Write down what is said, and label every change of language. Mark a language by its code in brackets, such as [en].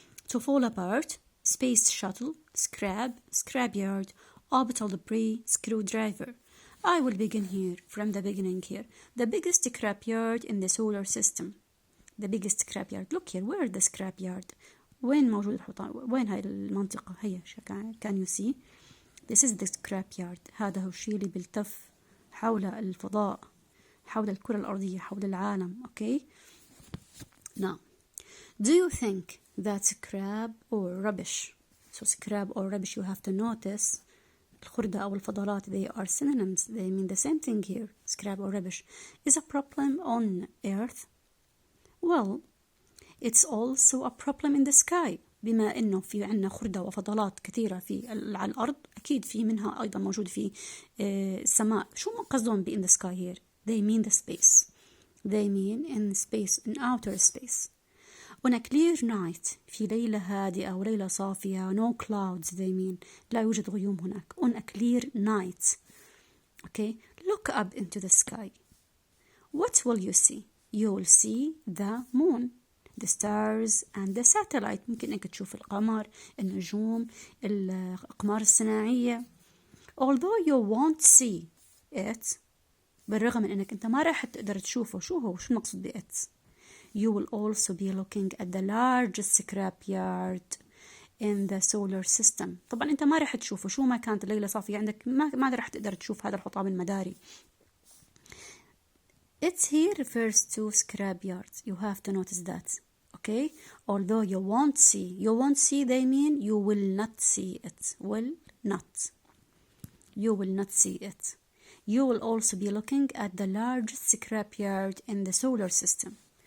[en] To fall apart, space shuttle, scrapyard, orbital debris, screwdriver. I will begin here, from the beginning here. The biggest scrapyard in the solar system. The biggest scrapyard. Look here, where is the scrapyard? [ar] وين موجود الحطام؟ وين هاي المنطقة؟ هي [en] can you see? This is the scrapyard. [ar] هذا هو الشيء اللي بيلتف حول الفضاء، حول الكرة الأرضية، حول العالم. [en] Okay? Now, do you think that scrap or rubbish? So scrap or rubbish, you have to notice [ar] الخردة أو الفضلات, [en] they are synonyms. They mean the same thing here. Scrap or rubbish is a problem on Earth. Well, it's also a problem in the sky. [ar] بما إنه في عنا خردة وفضلات كثيرة على الأرض, أكيد في منها أيضا موجود في السماء. شو ما قصدهم [en] in the sky here? They mean the space. They mean in space, in outer space. On a clear night, [ar] في ليلة هادئة وليلة صافية, [en] no clouds, they mean, [ar] لا يوجد غيوم هناك. [en] On a clear night, okay, look up into the sky. What will you see? You will see the moon, the stars and the satellite. [ar] ممكن إنك تشوف القمر, النجوم, الأقمار الصناعية. [en] Although you won't see it, [ar] بالرغم من إنك أنت ما راح تقدر تشوفه. شو نقصد بإت؟ [en] You will also be looking at the largest scrapyard in the solar system. [ar] طبعا أنت ما راح تشوفه. شو ما كانت الليلة صافية عندك ما راح تقدر تشوف هذا الحطام المداري. [en] It here refers to scrapyards. You have to notice that. Okay? Although you won't see, they mean you will not see it. Will not. You will not see it. You will also be looking at the largest scrapyard in the solar system.